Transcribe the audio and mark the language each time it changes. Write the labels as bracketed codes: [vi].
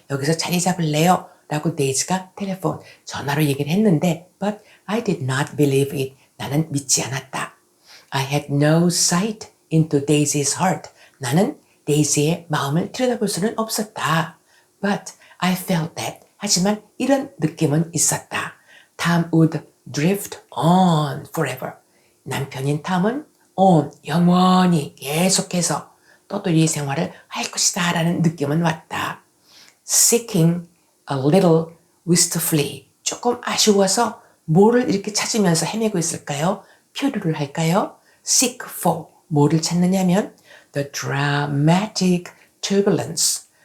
[ko] 여기서 자리 잡을래요. 라고 데이지가 텔레폰 전화로 얘기를 했는데 [en] but I did not believe it. [ko] 나는 믿지 않았다. [en] I had no sight into Daisy's heart. [ko] 나는 데이지의 마음을 들여다볼 수는 없었다. [en] But I felt that. [ko] 하지만 이런 느낌은 있었다. [en] Tom would drift on forever. [ko] 남편인 탐은 on, 영원히 계속해서 떠돌이 생활을 할 것이다 라는 느낌은 왔다. [en] Seeking a little wistfully. [ko] 조금 아쉬워서 뭐를 이렇게 찾으면서 헤매고 있을까요? 표류를 할까요? [en] Seek for. [ko] 뭐를 찾느냐면 [en] the dramatic turbulence.